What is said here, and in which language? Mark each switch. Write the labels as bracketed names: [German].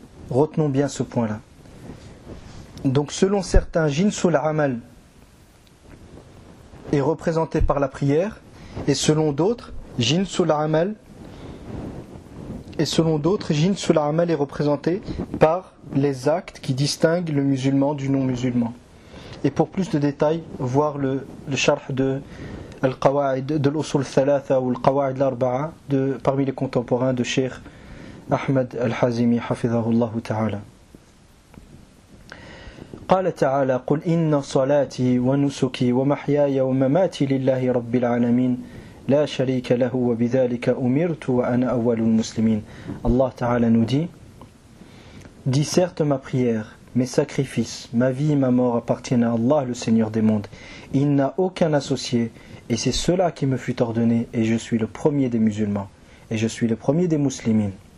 [French] Retenons bien ce point-là. Donc selon certains, jinsul amal est représenté par la prière, et selon d'autres, jinsul amal est représenté par les actes qui distinguent le musulman du non-musulman. Et pour plus de détails, voir le charh de al-qawaid de l'usul thalatha ou al-qawaid l'arba'a de parmi les contemporains de Cheikh Ahmed al-Hazimi hafidhahullah ta'ala. [Arabic] قال تعالى قل إن صلاتي ونسكي ومحياي ومماتي لله رب العالمين لا شريك له وبذلك أمرت وأنا أول المسلمين. الله تعالى [French] nous dit certes ma prière, mes sacrifices, ma vie et ma mort appartiennent à Allah le Seigneur des mondes. Il n'a aucun associé et c'est cela qui me fut ordonné et je suis le premier des musulmans et je suis le premier des musulmans.